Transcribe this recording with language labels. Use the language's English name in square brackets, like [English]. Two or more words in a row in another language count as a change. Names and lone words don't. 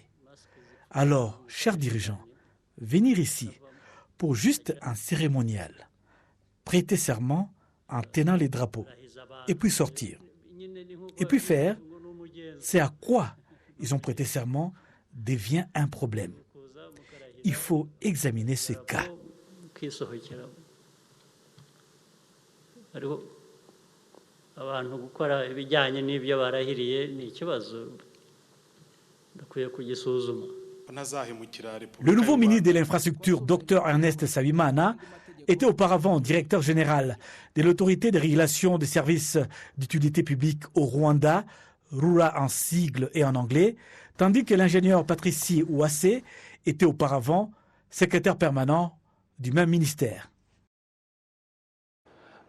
[French] Alors, chers dirigeants, venir ici pour juste un cérémonial, prêter serment en tenant les drapeaux, et puis sortir. Et puis faire, c'est à quoi ils ont prêté serment devient un problème. Il faut examiner ce cas. [Kinyarwanda] abantu gukora ibijyanye n'ibyo barahiriye ni ikibazo bakwiye kugisuzuma. [French] Le nouveau ministre de l'Infrastructure, Dr Ernest Nsabimana, était auparavant directeur général de l'autorité de régulation des services d'utilité publique au Rwanda, RURA en sigle et en anglais, tandis que l'ingénieur Patricie Uwase était auparavant secrétaire permanent du même ministère.